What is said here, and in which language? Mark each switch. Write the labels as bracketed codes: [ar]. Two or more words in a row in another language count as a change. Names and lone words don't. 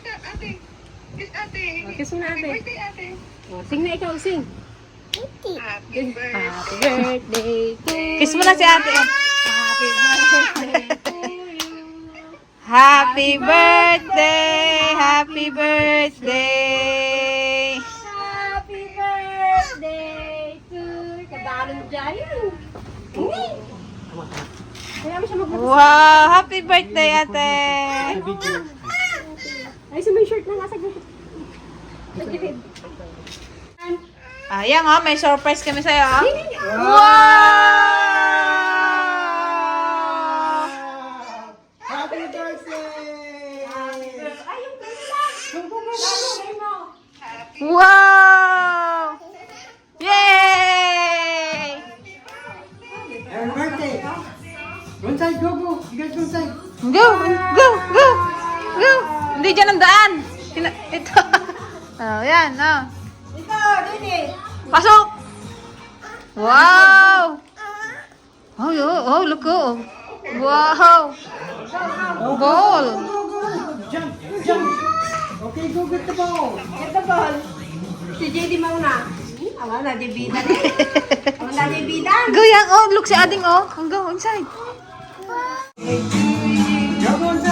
[tl] Kiss mo na, ate. Oh, sing na ikaw, sing. [en] Happy birthday. Happy birthday to you. Kiss mo na si ate. Happy birthday to you. Happy birthday. Happy birthday. Happy birthday to you. [tl] Kadalong dyan yun. Kaya mo siya magbukos. [en] Wow. Happy birthday, ate. [tl] Ay, may shirt na nasa gilid. Sa gilid. Ayan nga, may surprise kami sa'yo. Wow! [en] Happy birthday! [tl] Ay, yung kanila. [en] Wow! Yay! Happy birthday! Go inside, go, go! You guys go inside! Go! Go! Go! Go! [tl] Hindi dyan ang daan. Ito. Oh, yan. Oh. Pasok! [en] Wow! Oh, oh, look, oh. Wow! Ball! Go, go! Jump! Jump! Okay, go get the ball! Get the ball. [tl] Si JD mauna. Awa na, di bida na. Awa na, di bida. [en] Go yan. Oh, look si Ading, oh. Go inside. Go, go inside!